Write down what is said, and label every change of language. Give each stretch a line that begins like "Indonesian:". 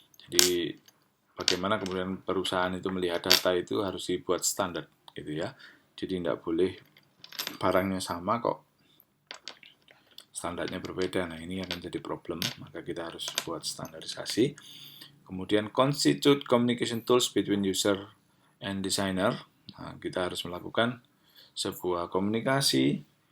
Indonesian: Jadi bagaimana kemudian perusahaan itu melihat data itu harus dibuat standar, gitu ya. Jadi tidak boleh barangnya sama kok standarnya berbeda. Nah, ini akan jadi problem, maka kita harus buat standarisasi. Kemudian
English: constitute communication tools between user and designer.
Indonesian: Nah, kita harus melakukan sebuah komunikasi.